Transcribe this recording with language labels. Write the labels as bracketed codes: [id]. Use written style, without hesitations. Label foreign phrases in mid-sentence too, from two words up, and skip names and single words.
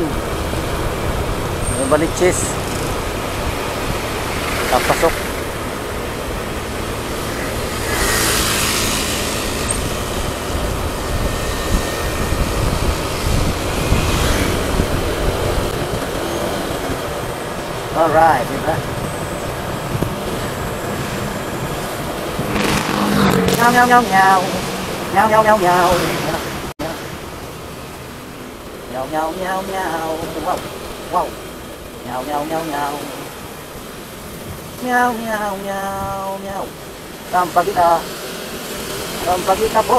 [tl] Balichis. Papasok. Alright, diba? Meow, meow, meow, meow. Meow, meow, meow, meow. Meow, meow, meow, meow. Wow, wow. Meow, meow, meow, meow. Meow, meow, meow, meow. Sampagita. Sampagita po.